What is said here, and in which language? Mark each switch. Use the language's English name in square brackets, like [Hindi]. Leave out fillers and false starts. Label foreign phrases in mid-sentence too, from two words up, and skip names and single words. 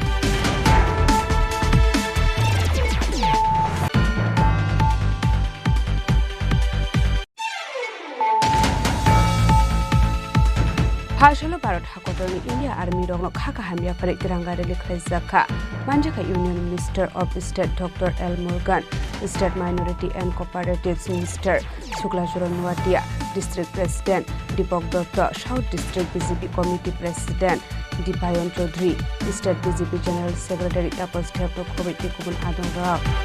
[Kok Borok] Pasalo Barat Hakodoni [English] India Army [Kok Borok] Rogno Khaka Hamia Pare Tiranga Rally Khajaka Manjaka [English] Union Minister of State Dr. L. Morgan State Minority and Cooperatives Minister Sukla Nuatia District President Deepak Dutta South District BJP Committee President Dipayan Chaudhary State BJP General Secretary Tapos [Kok Borok] Thepto Komiti Kubun Adonga